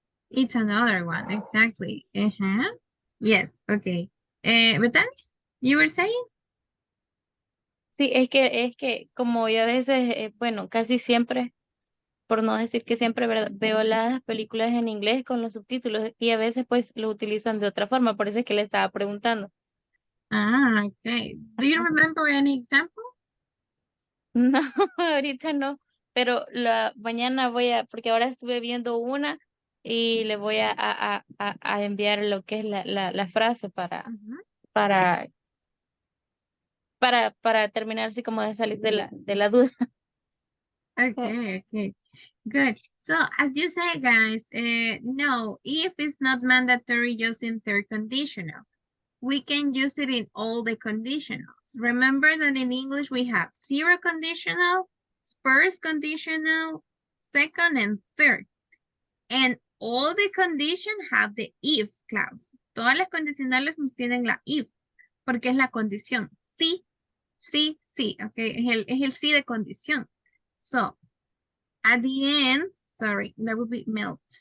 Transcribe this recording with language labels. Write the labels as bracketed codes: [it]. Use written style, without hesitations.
[en] It's another one, exactly. Yes, okay. Bethany, you were saying? [es] Sí, es que como yo a veces, bueno, casi siempre por no decir que siempre ¿verdad? Veo las películas en inglés con los subtítulos y a veces pues lo utilizan de otra forma, por eso es que le estaba preguntando. [en] Ah, okay. Do you remember any example? [es] No, ahorita no, pero la mañana porque ahora estuve viendo una y le voy a enviar lo que es la frase para, para terminar así como de salir de la duda. [en] Okay, okay, good. So as you say, guys, no, if it's not mandatory using third conditional, we can use it in all the conditionals. Remember that in English we have zero conditional, first conditional, second, and third. And all the conditions have the if clause. [es] Todas las condicionales nos tienen la if, porque es la condición. Sí, sí, sí, okay, es el sí de condición. [en] So, at the end, sorry, that would be melt.